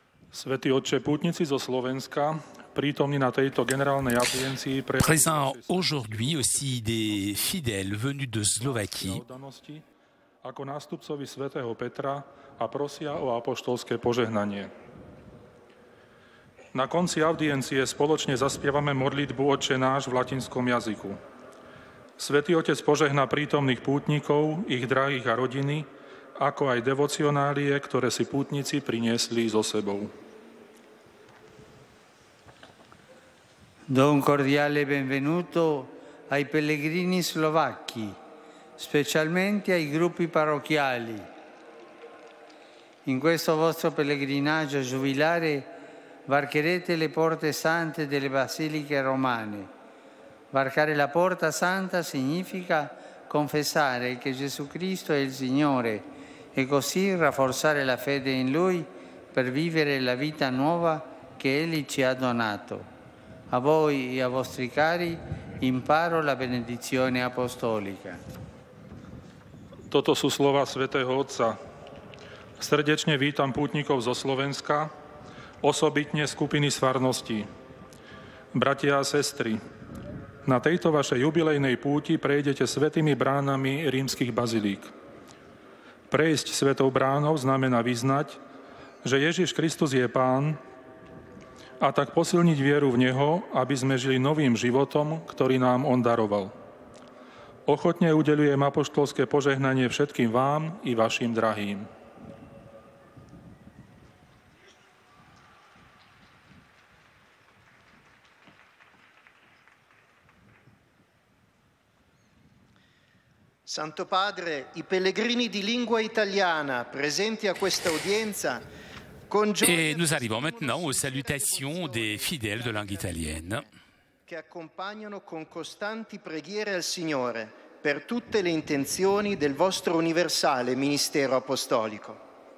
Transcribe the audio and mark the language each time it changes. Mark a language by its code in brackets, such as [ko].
[sk] Svätý Otče, pútnici zo Slovenska, prítomní na tejto generálnej audiencii, [fr] présents aujourd'hui aussi des fidèles venus de Slovaquie, [sk] ako nástupcovi svätého Petra a prosia o apoštolské požehnanie. Na konci audiencie spoločne zaspievame modlitbu Otče náš v latinskom jazyku. Svätý Otec požehná prítomných pútnikov, ich drahých a rodiny, ako aj devocionálie, ktoré si pútnici priniesli so sebou. [it] Do un cordiale benvenuto ai pellegrini slovacchi, specialmente ai gruppi parrocchiali. In questo vostro pellegrinaggio giubilare varcherete le porte sante delle basiliche romane. Varcare la porta santa significa confessare che Gesù Cristo è il Signore e così rafforzare la fede in Lui per vivere la vita nuova che Egli ci ha donato. A voi e a vostri cari imparo la benedizione apostolica. [sk] Toto sú slova svätého Otca. Srdečne vítam pútnikov zo Slovenska, osobitne skupiny z farností. Bratia a sestry, na tejto vašej jubilejnej púti prejdete svätými bránami rímskych bazilík. Prejsť svätou bránou znamená vyznať, že Ježiš Kristus je Pán, a tak posilniť vieru v Neho, aby sme žili novým životom, ktorý nám On daroval. Ochotne udeľujem apoštolské požehnanie všetkým vám i vašim drahým. [it] Santo Padre, i pellegrini di lingua italiana presenti a questa udienza. [fr] Et nous arrivons maintenant aux salutations des fidèles de langue italienne. [it] Che accompagnano con costanti preghiere al Signore per tutte le intenzioni del vostro universale ministero apostolico.